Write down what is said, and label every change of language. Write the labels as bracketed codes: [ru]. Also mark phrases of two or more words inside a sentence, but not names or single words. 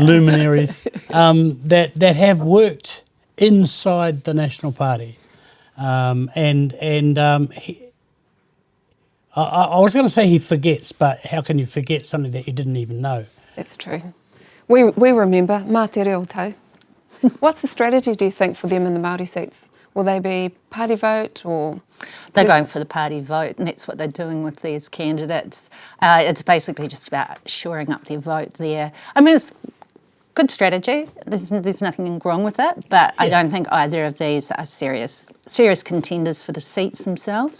[en] Luminaries that have worked inside the National Party. I was going to say he forgets, but how can you forget something that you didn't even know? That's true. We remember, [mi] mā te reo tau. [en] What's the strategy, do you think, for them in the Māori seats? Will they be party vote or...? They're going for the party vote, and that's what they're doing with these candidates. It's basically just about shoring up their vote there. I mean, it's good strategy. There's nothing wrong with it, but I don't think either of these are serious contenders for the seats themselves.